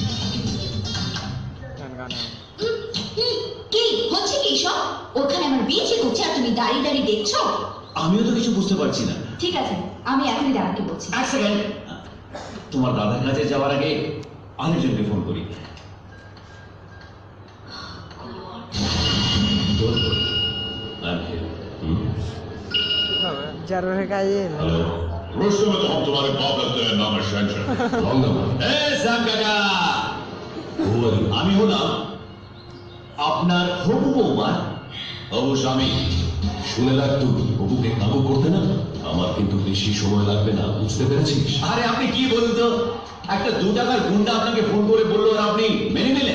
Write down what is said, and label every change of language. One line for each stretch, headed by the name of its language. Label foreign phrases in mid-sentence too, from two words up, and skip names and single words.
Bangla: কি হচ্ছে কি সব? ওখানে আমার বিয়ে ঠিক হচ্ছে আর তুমি দাঁড়িয়ে দাঁড়িয়ে দেখছো? আমিও তো কিছু বুঝতে পারছি না। ঠিক আছে, আমি এখনই দাদাকে বলছি। এক সেকেন্ড, তোমার দাদার কাছে যাওয়ার আগে আরেকজনকে ফোন করি। Jaro ka yun.
Hindi: Rusya में तो हम तुम्हारे बाप लगते हैं नाम है शहनशाह।
Bangla: শ্যাম কাকা, আমি হলাম আপনার হবু বৌমার হবু স্বামী। শুনে রাখতো, অপুকে কাবু করতে না, আমার কিন্তু বেশি সময় লাগবে না, বুঝতে পেরেছিস? আরে আপনি কি বলুন তো, একটা 2 টাকার গুন্ডা আপনাকে ফোন করে বললো আর আপনি মেনে নিলেন?